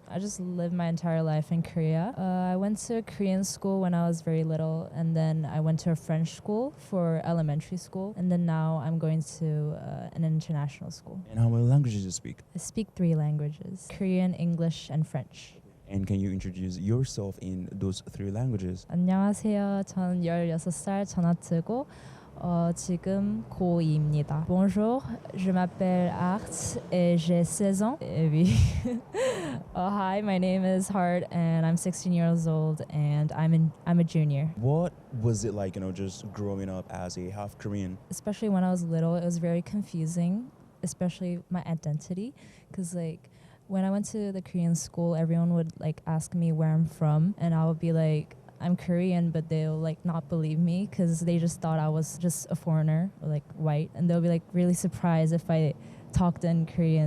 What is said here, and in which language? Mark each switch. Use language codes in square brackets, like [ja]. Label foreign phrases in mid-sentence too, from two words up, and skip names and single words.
[en] I just lived my entire life in Korea. I went to Korean school when I was very little, and then I went to a French school for elementary school, and then now I'm going to an international school. And how many languages you speak? I speak 3 languages: Korean, English, and French. And can you introduce yourself in those 3 languages? [ko] 안녕하세요. 저는 16살 전하트고 지금 고2입니다. [fr] Bonjour, je m'appelle Art et j'ai 16 ans. Et oui. [en] Hi, my name is Hart and I'm 16 years old and I'm a junior. What was it like, just growing up as a half Korean? Especially when I was little, it was very confusing, especially my identity, because when I went to the Korean school, everyone would ask me where I'm from, and I would be like, I'm Korean, but they'll not believe me because they just thought I was just a foreigner, or white, and they'll be really surprised if I talked in Korean.